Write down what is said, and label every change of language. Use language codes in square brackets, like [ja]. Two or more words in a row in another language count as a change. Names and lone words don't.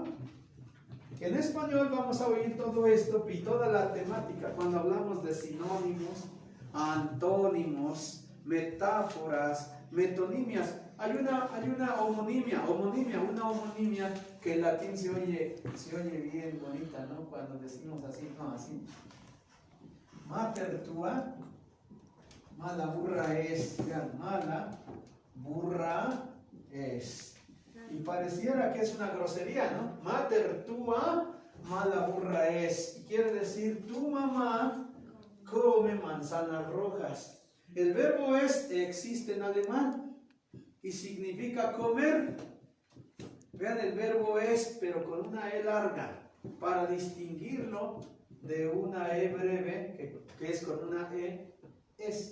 [es] En español vamos a oír todo esto y toda la temática cuando hablamos de sinónimos, antónimos, metáforas, metonimias. Hay una homonimia que en latín se oye bien bonita, ¿no? Cuando decimos así, no, así. [la] Mater tua, mala burra es, vean, mala burra es. [es] Y pareciera que es una grosería, ¿no? [la] Mater tua, mala burra es. [es] Y quiere decir, tu mamá come manzanas rojas. El verbo es existe en alemán y significa comer. Vean, el verbo es, pero con una E larga, para distinguirlo de una E breve, que es con una E, es.